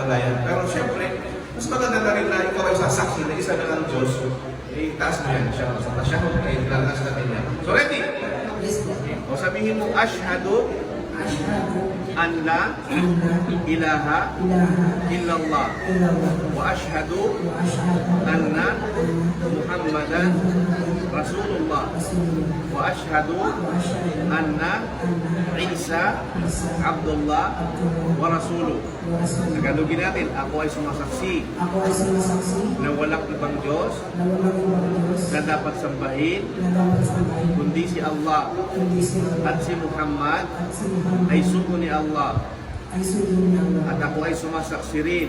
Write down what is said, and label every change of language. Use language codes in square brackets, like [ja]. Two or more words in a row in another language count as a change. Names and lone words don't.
[tl] kamatayan. Pero siyempre, mas maganda na rin na ikaw ay sasaksi na isa na lang Diyos, itaas mo yan siya. Sa tasyahod ay ilalas natin yan. [en] So ready? [tl] Yes, po. O sabihin mo, [ar] Ashhadu Ashhadu أن لا أن لا ilaha ilaha illallah illallah وأشهد وأشهد أن محمدا رسول الله Rasulullah وأشهد وأشهد anna anna Isa Isa Abdullah Abdullah ورسوله. ورسول الله. [tl] Tagalogin natin, ako ay sumasaksi Ako ay sumasaksi na walang ibang Diyos na walang ibang Diyos na dapat sambahin na dapat sambahin kundi si Allah kundi si Allah at si Muhammad at si Muhammad ay sugo ni Allah ay sugo ni Allah. at ako ay sumasaksi rin